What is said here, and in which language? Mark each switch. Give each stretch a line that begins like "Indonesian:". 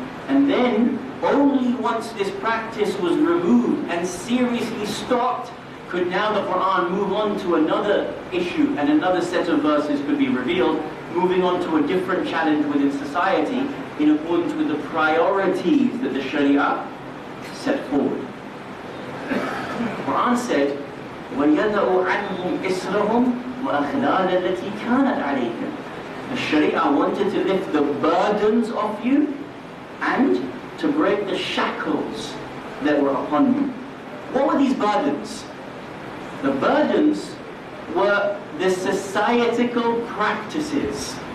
English: And then only once this practice was removed and seriously stopped could now the Quran move on to another issue and another set of verses could be revealed, moving on to a different challenge within society in accordance with the priorities that the Sharia set forward. The Quran said,
Arabic: وَيَذَعُ عَنْهُمْ إِسْرَهُمْ وَأَخْلَالَ الَّتِي كَانَتْ عَلَيْهِمْ.
English: The Sharia wanted to lift the burdens off you and to break the shackles that were upon you. What were these burdens? The burdens were the societal practices.